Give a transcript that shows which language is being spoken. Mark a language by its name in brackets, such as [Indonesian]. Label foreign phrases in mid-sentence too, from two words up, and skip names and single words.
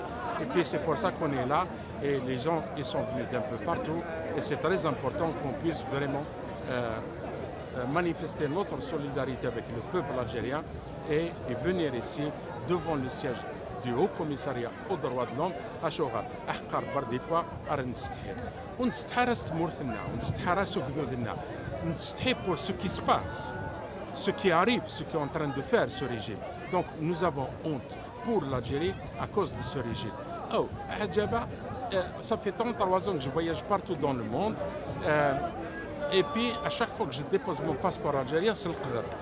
[French] Et puis c'est pour ça qu'on est là et les gens ils sont venus d'un peu partout et c'est très important qu'on puisse vraiment manifester notre solidarité avec le peuple algérien et venir ici devant le siège du Haut Commissariat aux droits de l'homme à Choura. أحقر des fois [Arabic] نستحي ونستحي راس تمورثنا ونستحي راس وجدودنا نستحي [French] pour ce qui se passe, ce qui arrive, ce qu'est en train de faire ce régime. Donc nous avons honte pour l'Algérie à cause de ce régime. Oh, Adjaba, ça fait 33 ans que je voyage partout dans le monde et puis à chaque fois que je dépose mon passeport algérien, c'est le qadar.